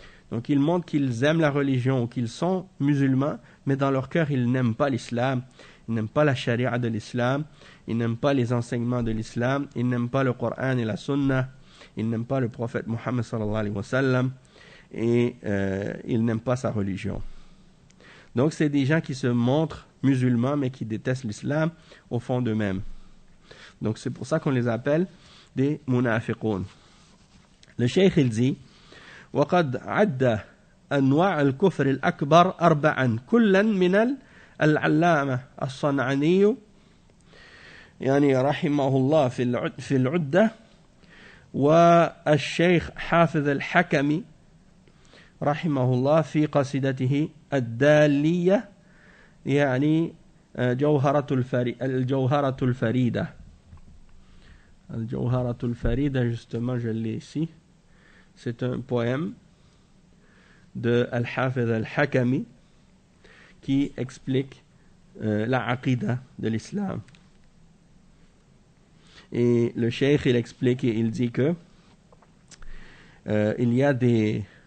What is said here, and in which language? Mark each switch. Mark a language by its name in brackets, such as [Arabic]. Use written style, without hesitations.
[French] Donc ils montrent qu'ils aiment la religion ou qu'ils sont musulmans, mais dans leur cœur, ils n'aiment pas l'islam, ils n'aiment pas la charia de l'islam, ils n'aiment pas les enseignements de l'islam, ils n'aiment pas le Coran et la Sunna, ils n'aiment pas le prophète Mohammed [Arabic] sallallahu alayhi wa sallam, [French] et ils n'aiment pas sa religion. Donc c'est des gens qui se montrent musulmans, mais qui détestent l'islam au fond d'eux-mêmes. Donc c'est pour ça qu'on les appelle des munafiqoun. Le cheikh il dit [Arabic] وقد عد أنواع الكفر الأكبر 4 كلا من العلامة الصنعاني يعني رحمه الله في العدة والشيخ حافظ الحكمي رحمه الله في قصيدته الدالية يعني الجوهرة الفريدة. [French] الجوهرة الفريدة, justement, je l'ai ici. C'est un poème de Al-Hafidh Al-Hakami qui explique la aqida de l'islam. Et le cheikh, il explique et il dit que il y a des...